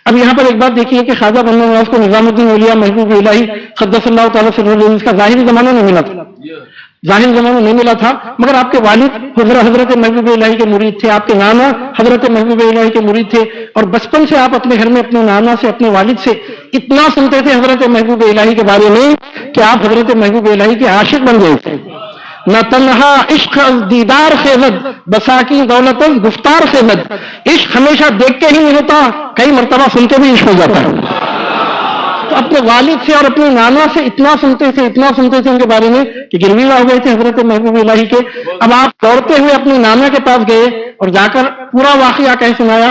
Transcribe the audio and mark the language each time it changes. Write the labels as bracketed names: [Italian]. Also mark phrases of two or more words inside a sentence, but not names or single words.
[Urdu] اب یہاں پر ایک بات دیکھیے کہ خواجہ بندہ نواز کو نظام الدین اولیاء محبوب الہی [Arabic] قدس اللہ تعالیٰ [Urdu] سے اس کا ظاہری زمانہ نہیں ملا تھا، ظاہری زمانہ نہیں ملا تھا، مگر آپ کے والد حضرت محبوب الہی کے مرید تھے، آپ کے نانا حضرت محبوب الہی کے مرید تھے، اور بچپن سے آپ اپنے گھر میں اپنے نانا سے اپنے والد سے اتنا سنتے تھے حضرت محبوب الہی کے بارے میں کہ آپ حضرت محبوب الہی کے عاشق بن گئے تھے. [Persian] نہ تنہا عشق از دیدار خیزد بساکی دولت از گفتار خیزد. [Urdu] عشق ہمیشہ دیکھ کے ہی نہیں ہوتا، کئی مرتبہ سن کے بھی عشق ہو جاتا ہے. تو اپنے والد سے اور اپنے نانا سے اتنا سنتے تھے ان کے بارے میں کہ گرویدہ ہو گئے تھے حضرت محبوب الہی کے. اب آپ دوڑتے ہوئے اپنے نانا کے پاس گئے اور جا کر پورا واقعہ کہہ سنایا.